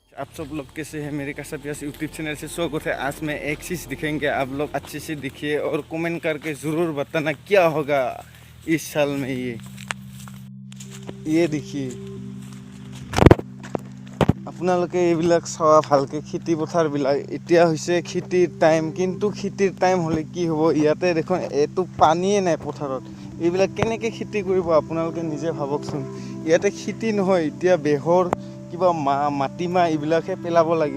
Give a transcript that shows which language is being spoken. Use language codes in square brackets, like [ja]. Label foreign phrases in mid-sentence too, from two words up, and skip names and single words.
[hi] आप सब लोग कैसे हैं? मेरे कासापियास यूट्यूब चैनल से स्वागत है। आज मैं एक चीज़ दिखेंगे, आप लोग अच्छे से दिखिए और कमेंट करके ज़रूर बताना क्या होगा इस साल में। ये देखिए, [as] আপোনালোকে এইবিলাক চাওয়া ভালকে খেতি পথাৰবিলাক। এতিয়া হৈছে খেতিৰ টাইম, কিন্তু খেতিৰ টাইম হ'লে কি হ'ব, ইয়াতে দেখোন এইটো পানীয়ে নাই পথাৰত। এইবিলাক কেনেকৈ খেতি কৰিব আপোনালোকে নিজে ভাবকচোন। ইয়াতে খেতি নহয়, এতিয়া বেহৰ কিবা মাটিমাহ এইবিলাকহে পেলাব লাগিব।